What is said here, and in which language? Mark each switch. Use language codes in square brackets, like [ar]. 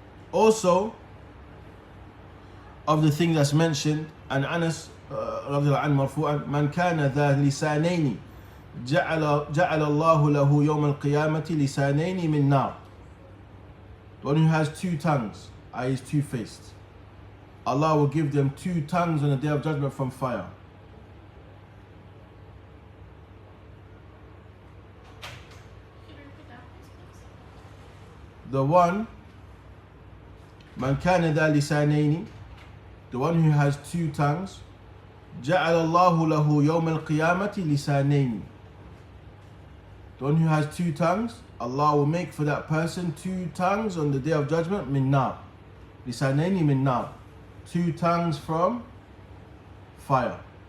[en] Also, of the thing that's mentioned, and Anas [ar] رضي الله عنه مرفوعا من كان ذا لسانين جعل الله له يوم القيامة لسانين من نار. [en] The one who has two tongues, i.e. is two-faced, Allah will give them two tongues on the Day of Judgment from fire. Can you repeat that, please? The one, [ar] من كان ذا لسانين, [en] the one who has two tongues, [ar] جعل الله له يوم القيامة لسانين. [en] The one who has two tongues, Allah will make for that person two tongues on the Day of Judgment, [ar] min nar. لسانين min nar. [en] Two tongues from fire.